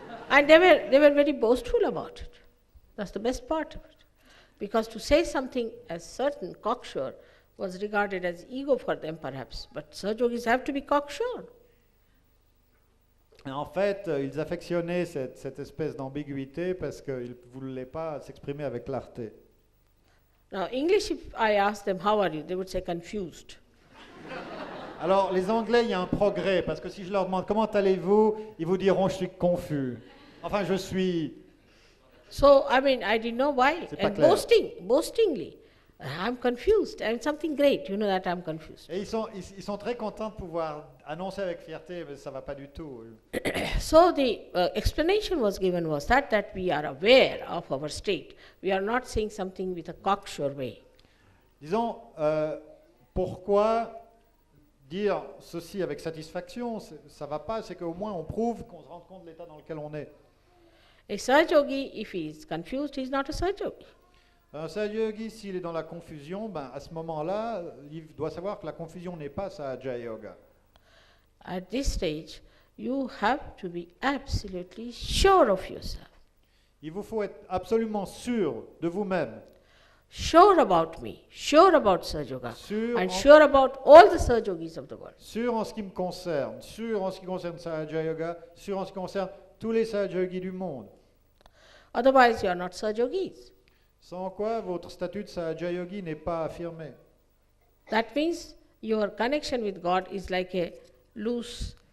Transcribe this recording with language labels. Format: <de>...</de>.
<en>And they were very boastful about it. That's the best part of it. Because to say something as certain, cocksure, was regarded as ego for them perhaps. But Sahaja Yogis have to be cocksure.</en> <fr>En fait, ils affectionnaient cette espèce d'ambiguïté parce qu'ils ne voulaient pas s'exprimer avec clarté.</fr> <en>Now, English, if I ask them, how are you? They would say confused.</en> <fr>Alors, les Anglais, il y a un progrès, parce que si je leur demande comment allez-vous, ils vous diront je suis confus. Enfin, je suis...</fr> <en>So, I mean, I didn't know why.</en> <fr>C'est pas</fr> <en>And</en> <fr>clair.</fr> <en>boastingly, I'm confused. I'm something great. You know that I'm confused.</en> <fr>Et ils sont très contents de pouvoir annoncer avec fierté, mais ça ne va pas du tout.</fr> <en>So the explanation was given was that we are aware of our state. We are not saying something with a cocksure way.</en> <fr>Disons, pourquoi dire ceci avec satisfaction, ça ne va pas, c'est qu'au moins on prouve qu'on se rend compte de l'état dans lequel on est.</fr> <en>A Sahaja Yogi, if he is confused, he is not a Sahaja Yogi.</en> <fr>Un Sahaja Yogi, s'il est dans la confusion, ben, à ce moment-là, il doit savoir que la confusion n'est pas Sahaja Yoga.</fr> <en>At this stage, you have to be absolutely sure of yourself.</en> <fr>Il vous faut être absolument sûr de vous-même,</fr> <en>Sure about me, sure about Sahaja Yoga,</en> <fr>sûr</fr> <en>and sure about all the Sahaja Yogis of the world.</en> <fr>sûr en ce qui me concerne, sûr en ce qui concerne Sahaja Yoga, sûr en ce qui concerne tous les Sahaja Yogis du monde.</fr> <en>Otherwise, you are not Sahajogis.</en> <fr>Sans quoi votre statut de Sahaja-yogi n'est pas affirmé.</fr> <en>That means your connection with God is like a loose</en>